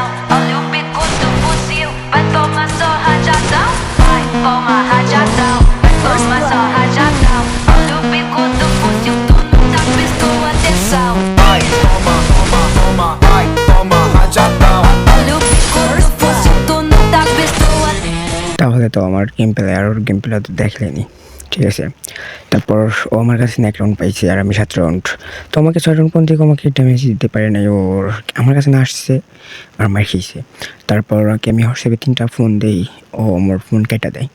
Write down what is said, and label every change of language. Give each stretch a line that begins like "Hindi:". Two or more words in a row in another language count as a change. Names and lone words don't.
Portuguese: Olha o bico do fuzil, vai tomar só rajadão. Vai tomar rajadão, vai tomar só rajadão. Olha o bico do fuzil, tu nunca prestou atenção. Ai, toma, toma, toma, ai, toma rajadão. Olha o bico do fuzil, tu nunca prestou atenção.
Bangla: তাহলে তো আমার গেম প্লে আর ওর গেম প্লে তো দেখলেনি, ঠিক আছে। তারপর ও আমার কাছে 1 রাউন্ড পাইছে আর আমি 7 রাউন্ড। তো আমাকে 6 রাউন্ড পর্যন্ত আমাকে ড্যামেজ দিতে পারে নাই। ওর আমার কাছে না আসছে আর মার খেয়েছে। তারপর ওকে আমি হোয়াটসঅ্যাপে 3টা ফোন দেই, ও আমার ফোন কেটে দেয়।